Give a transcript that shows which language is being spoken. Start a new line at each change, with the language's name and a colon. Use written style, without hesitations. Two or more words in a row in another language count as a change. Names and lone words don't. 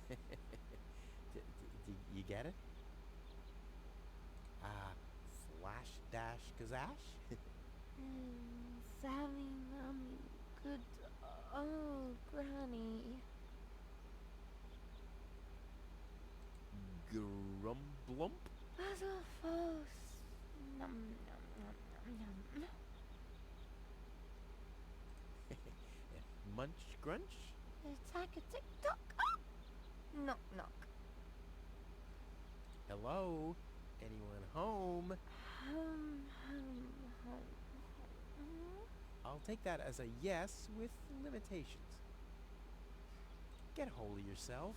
English: You get it? Flash dash kazash? Sammy, mommy, good old granny. Grumblump? Puzzle false. Num num num num num. Munch grunch? Attack a tick tock. Oh! Knock knock. Hello? Anyone home? Hum. I'll take that as a yes with limitations. Get a hold of yourself.